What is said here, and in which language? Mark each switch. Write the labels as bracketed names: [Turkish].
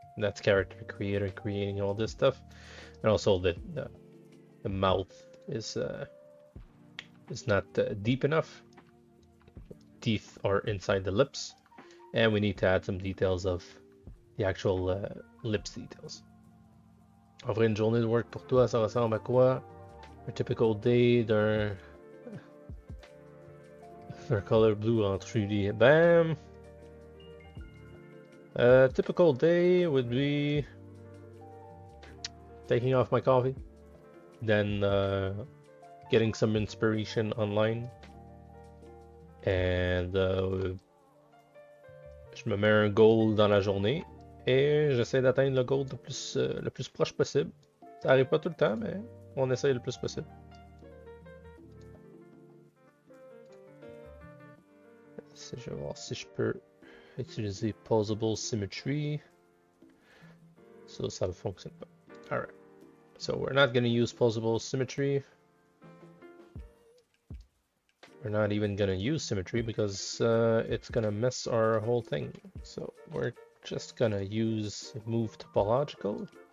[English] That's character creator creating all this stuff, and also the mouth is not deep enough. Teeth are inside the lips, and we need to add some details of the actual lips details. [French] En vrai, une journée de work pour toi, ça ressemble à quoi? [English] A typical day [French] d'un color blue en 3D. [English] Bam! A typical day would be taking off my coffee, then getting some inspiration online, and [French] je me mets un goal dans la journée et j'essaie d'atteindre le goal le plus proche possible. Ça arrive pas tout le temps, mais on essaye le plus possible. Je vais voir si je peux utiliser Posable Symmetry. Ça ne fonctionne pas. Alright. [English] So we're not going to use Posable Symmetry. We're not even going to use Symmetry because it's going to mess our whole thing. So we're just going to use Move Topological.